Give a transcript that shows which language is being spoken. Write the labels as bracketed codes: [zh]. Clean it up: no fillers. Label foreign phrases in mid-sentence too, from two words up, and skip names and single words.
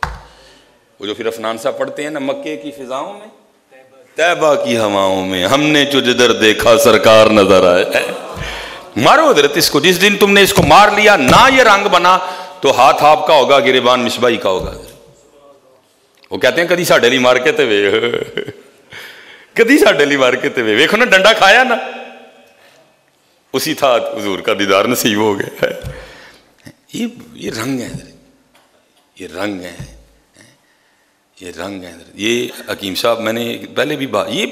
[ur] وہ جو پھر افنان صاحب پڑھتے ہیں نا، مکے کی فضاؤں میں طیبہ کی ہواؤں میں ہم نے جو جدھر دیکھا سرکار نظر آئے۔ مارو حضرت اس کو، جس دن تم نے اس کو مار لیا نہ یہ رنگ بنا تو ہاتھ آپ کا ہوگا، گریبان مصباحی کا ہوگا۔ وہ کہتے ہیں [pa] کدی ساڈے لی مار کے تے وے، کدی ساڈے لی مار کے تے وے، ویکھو نا ڈنڈا کھایا نا، اسی تھا حضور کا دیدار نصیب ہو گیا۔ [ur] یہ رنگ ہے حضرت، یہ رنگ ہے، یہ رنگ ہے حضرت۔ یہ حکیم صاحب میں نے پہلے بھی یہ